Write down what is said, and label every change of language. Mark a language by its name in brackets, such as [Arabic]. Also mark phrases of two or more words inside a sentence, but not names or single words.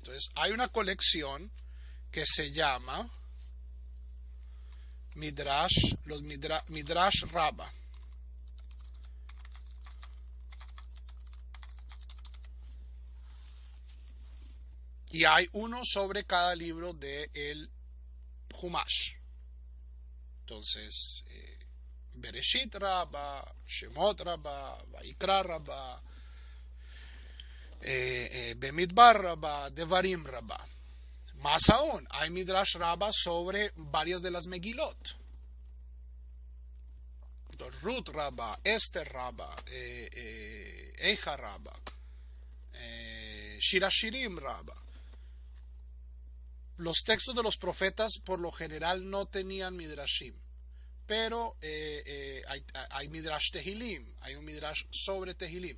[Spanish] Entonces, hay una colección que se llama Midrash, Midrash Rabba. Y hay uno sobre cada libro de el Humash. Entonces, Bereshit Rabba, Shemot Rabba, Vaikra Rabba, Bemidbar Rabba, Devarim Rabba. Más aún, hay Midrash Rabba sobre varias de las Megilot. Ruth Rabba, Esther Rabba, Eija Rabba, Shirashirim Rabba. Los textos de los profetas por lo general no tenían Midrashim, pero hay Midrash Tehilim, hay un Midrash sobre Tehilim.